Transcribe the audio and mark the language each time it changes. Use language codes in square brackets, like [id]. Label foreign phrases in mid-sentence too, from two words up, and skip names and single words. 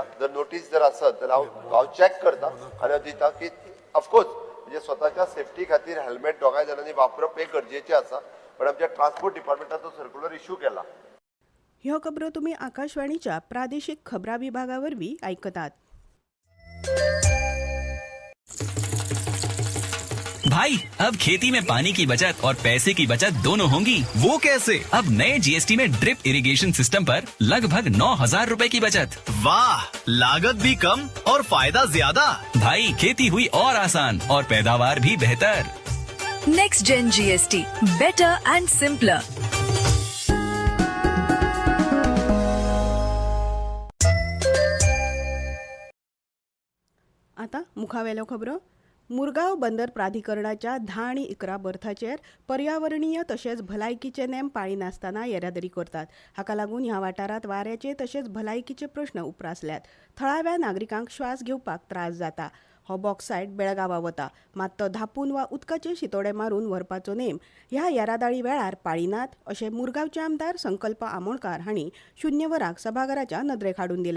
[kok] जर नोटीस जर आसत तर हांव चॅक करता आनी हांव दिता की ऑफकोर्स म्हणजे स्वताच्या सेफ्टी खातीर हेल्मेट दोगांय जाणांनी वापरप हे गरजेचें आसा. पण आमच्या ट्रान्सपोर्ट डिपार्टमेंटाचो [en] circular issue [kok] केला. ह्यो खबरो तुम्ही आकाशवाणीच्या प्रादेशिक खबरा विभागावरवी ऐकतात. [hi] भाई अब खेती में पानी की बचत और पैसे की बचत दोनों होंगी। वो कैसे? अब नए जीएसटी में [en] drip irrigation system [hi] पर लगभग 9,000 रुपए की बचत। वाह, लागत भी कम और फायदा ज्यादा। भाई खेती हुई और आसान और पैदावार भी बेहतर। [en] Next Gen GST, better and simpler. [kok] आता मुखावेलो खबरो. मुरगांव बंदर प्राधिकरणाच्या 10 आणि 11 बर्थाचेर पर्यावरणीय तशेंच भलायकीचे नेम पाळी नासतना येरादारी करतात. हाका लागून ह्या वाठारात वाऱ्याचे तशेंच भलायकीचे प्रश्न उप्रासल्यात. थळाव्या नागरिकांक श्वास घेवपाक त्रास जाता. हो बॉक्सायट बेळगांवा वता, मात तो धापून वा उदकाचे शितोडे मारून व्हरपाचो नेम ह्या येरादारी वेळार पाळिनात अशें मुरगांवचे आमदार संकल्प आमोणकार हांणी शून्य वराक सभाघराच्या नदरेक हाडून दिले.